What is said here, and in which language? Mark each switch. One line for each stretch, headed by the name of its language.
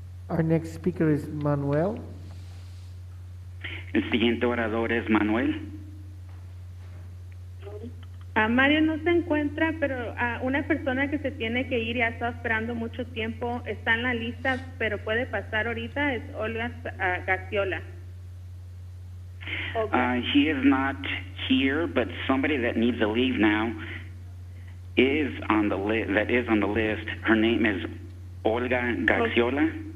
English: Our next speaker is Manuel.
Spanish: El siguiente orador es Manuel. Mario no se encuentra, pero una persona que se tiene que ir y ha estado esperando mucho tiempo está en la lista, pero puede pasar ahorita, es Olga Garciola.
English: He is not here, but somebody that needs to leave now is on the list. Her name is Olga Garciola.